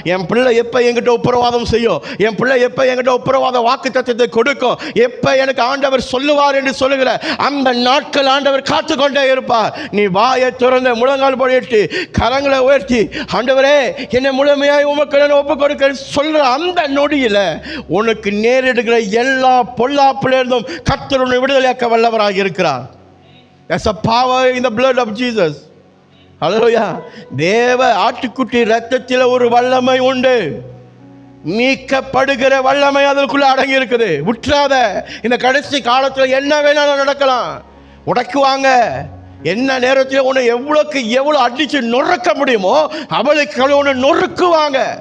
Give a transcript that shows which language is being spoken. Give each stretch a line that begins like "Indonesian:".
Tamil: என் பிள்ளை எப்ப என்கிட்ட ஒப்புரவாதம் செய்யும், என் பிள்ளை எப்ப என்கிட்ட ஒப்புரவாத வாக்கு தத்தத்தை கொடுக்கும், எப்ப எனக்கு ஆண்டவர் சொல்லுவார் என்று சொல்லுகிற அந்த நாட்கள் ஆண்டவர் காத்து கொண்டே இருப்பார். நீ வாயை திறந்த முழங்கால் போட்டு கரங்களை உயர்த்தி ஆண்டவரே என்னை முழுமையாய் உமக்கு ஒப்பு கொடுக்க சொல்ற அந்த நொடியில் உனக்கு நேரிடுகிற எல்லா பொல்லாப்பிலிருந்தும் கர்த்தர் உன்னை விடுதலையாக்க வல்லவராக இருக்கிறார்.
English: There's a power in the blood of Jesus.
Tamil: ஹல்லேலூயா. தேவ ஆட்டுக்குட்டி ரத்தத்தில் ஒரு வல்லமை உண்டு. மீட்கப்படுகிற வல்லமை அதற்குள்ள அடங்கி இருக்குது. விட்டுறாத. இந்த கடைசி காலத்தில் என்ன வேணாலும் நடக்கலாம். உடைக்குவாங்க. என்ன நேரத்தில் உன்னை எவ்வளோக்கு எவ்வளோ அடிச்சு நொறுக்க முடியுமோ அவளுக்கு உன்னை நொறுக்குவாங்க.